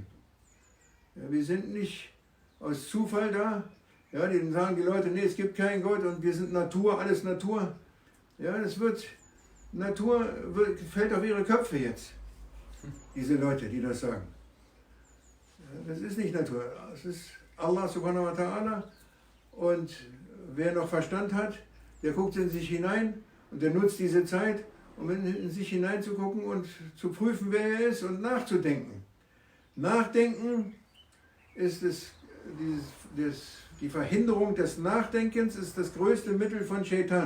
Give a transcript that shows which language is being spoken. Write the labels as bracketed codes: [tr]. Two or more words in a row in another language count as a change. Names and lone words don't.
[de] Ja, wir sind nicht aus Zufall da. Ja, dann sagen die Leute, nee, es gibt keinen Gott und wir sind Natur, alles Natur. Ja, Natur fällt auf ihre Köpfe jetzt. Diese Leute, die das sagen. Ja, das ist nicht Natur, es ist [ar] الله سبحانه وتعالى. [de] Und wer noch Verstand hat, der guckt in sich hinein und der nutzt diese Zeit, um in sich hineinzugucken und zu prüfen, wer er ist und nachzudenken. Nachdenken ist die Verhinderung des Nachdenkens ist das größte Mittel von Shaitan.